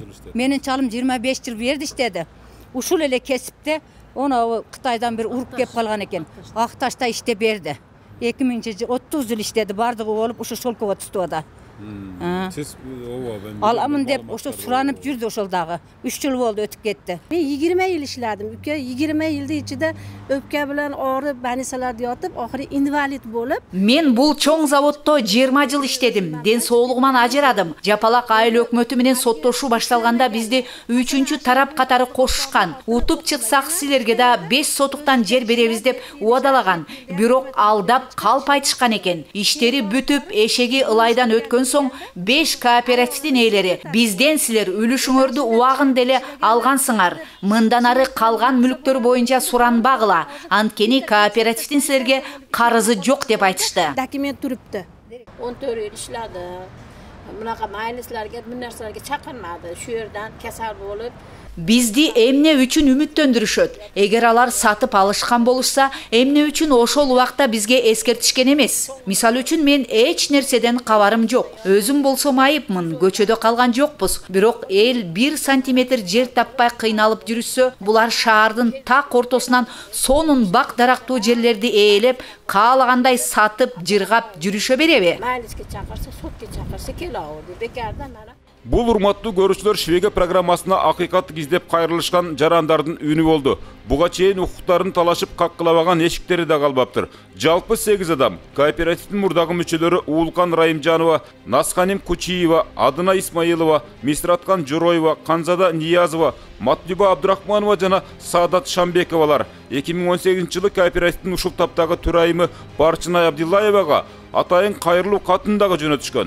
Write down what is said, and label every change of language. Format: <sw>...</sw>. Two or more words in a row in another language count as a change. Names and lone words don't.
<ky>Менин чалым 25 жыл берди иштеди. Ушул эле кесипте оны Кытайдан бир уруп кеп калган экен. Акташта иштеп берди. 2000 30 жыл иштеди, бардыгы болуп ушу Шолково түстүдө. Сиз ооба мен аламын деп ошо суранып жүрдү ошол дагы. 3 жыл болду өтүп кетти.</ky> <uz>Men 20 yil ishladim. 20 yilda ichida o'pka bilan og'rib, больницаларда yotib, oxiri invalid bo'lib.</uz> <ky>Мен бул чоң заводдо 20 жыл иштедим. Ден соолугуман ажырадым. Жапалак айыл өкмөтү менен соттошуу башталганда бизди 3-чү тарап катары кошушкан. Утуп чыксак силерге да 5 сотуктан жер беребиз деп убадалаган. Бирок алдап калп айтышкан экен. Иштери бүтүп, эшеги ылайдан өткөн соң 5 кооперативдин ээлери бизден силер үлүшүңөрдү убагын деле алгансыңар. Мындан ары калган мүлктөр боюнча суранбагыла. Анткени кооперативдин силерге карызы жок деп айтышты.</ky> <uz>Документ turibdi. 14 yil ishladi. Bunaqa maylislarga, bu narsalarga chaqirmadi. Shu yerdan kasal bo'lib</uz> <ky>Бизди эмне үчүн үмүттөндүрүшөт? Эгер алар сатып алышкан болушса, эмне үчүн ошол убакта бизге эскертишкен эмес? Мисалы үчүн мен эч нерседен кабарым жок. Өзүм болсом айыпмын, көчөдө калган жокпуз. Бирок эл 1 сантиметр жер таппай кыйналып жүрүшсө, булар шаардын так ортосунан сонун бак дарактуу жерлерди ээлеп, каалагандай сатып, жыргап жүрүшө береби?</ky> <uz>maylisga chaqirsa, sotga chaqirsa kelaverdi. Bekardan mana</uz> <ky>Бул урматтуу көрүүчүлөр Швега программасына акыйкатты издеп кайрылышкан жарандардын үнү болду. Буга чейин укуктарын талашып каккылабаган эшиктери да калбаптыр. Жалпы 8 адам, кооперативдин мурдагы мүчөлөрү Уулкан Райымжанова, Насханим Кучиева, Адына Исмаилова, Мисраткан Жороева, Канзада Ниязова, Матлюба Абдрахманова жана Саадат Шамбековалар 2018-жылы кооперативдин ушул таптагы төрайымы Барчынай Абдиллаевага атайын кайрылуу катын дагы жөнөтүшкөн.</ky>